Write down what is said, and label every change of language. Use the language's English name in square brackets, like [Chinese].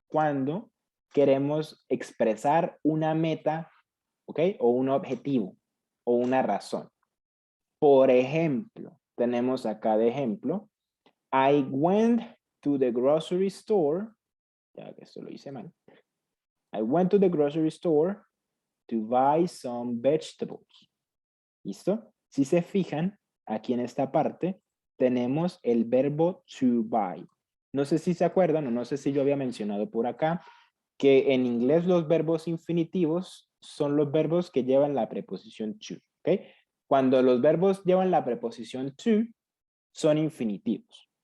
[Spanish] cuando queremos expresar una meta, ¿ok? O un objetivo o una razón. Por ejemplo, tenemos acá de ejemplo, [English] I went to the grocery store, [Spanish] ya que esto lo hice mal. [English] I went to the grocery store to buy some vegetables. [Spanish] ¿Listo? Si se fijan, aquí en esta parte tenemos el verbo to buy. No sé si se acuerdan o no sé si yo había mencionado por acá que en inglés los verbos infinitivos son los verbos que llevan la preposición to. ¿Ok? Cuando los verbos llevan la preposición to, son infinitivos.